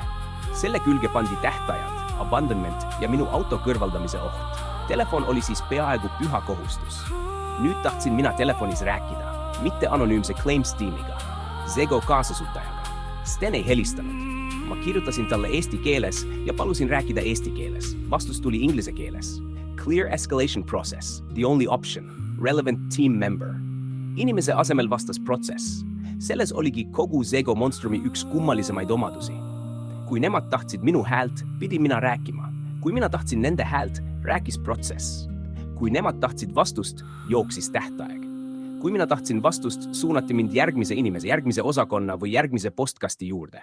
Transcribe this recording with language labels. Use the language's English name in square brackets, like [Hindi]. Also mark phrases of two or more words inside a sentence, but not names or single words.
[Estonian] Selle külge pandi tähtajad, abandonment ja minu auto kõrvaldamise oht. Telefon oli siis peaaegu püha kohustus. Nüüd tahtsin mina telefonis rääkida, mitte anonüümse Claims tiimiga, Zego kaasasutajaga. Sten ei helistanud. Ma kirjutasin talle eesti keeles ja palusin rääkida eesti keeles. Vastus tuli inglise keeles. [English] Clear escalation process, the only option, relevant team member. [Estonian] Inimese asemel vastas protsess. Selles oligi kogu Zego monstrumi üks kummalisemaid omadusi. Kui nemad tahtsid minu häält, pidi mina rääkima. Kui mina tahtsin nende häält, rääkis protsess. Kui nemad tahtsid vastust, jooksis tähtaeg. Kui mina tahtsin vastust, suunati mind järgmise inimese, järgmise osakonna või järgmise postkasti juurde.